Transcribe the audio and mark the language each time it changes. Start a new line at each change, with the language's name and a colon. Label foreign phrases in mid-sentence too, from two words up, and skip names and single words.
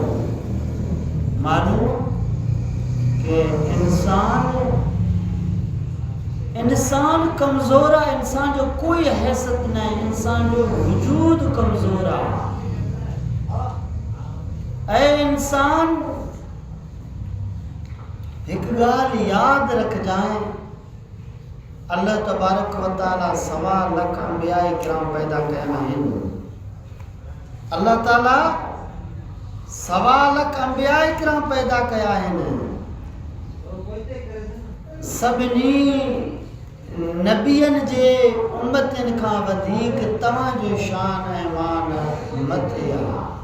Sindhi: मालूम कि इंसान कमज़ोर आहे, इंसान जो कोई हैसियत न आहे, इंसान जो वजूद कमज़ोर आहे। ऐं इंसान हिकु ॻाल्हि यादि रखजांइ, अल्लाह
Arabic: تبارك وتعالى
Sindhi: 1.25 लाख अंबिया किराम पैदा कया आहिनि। अल्लाह ताला 1.25 लाख अंबिया किराम पैदा कया आहिनि। सभिनी नबियनि जे उम्मतनि खां वधीक तव्हांजो शान ऐं मान मथे आहे।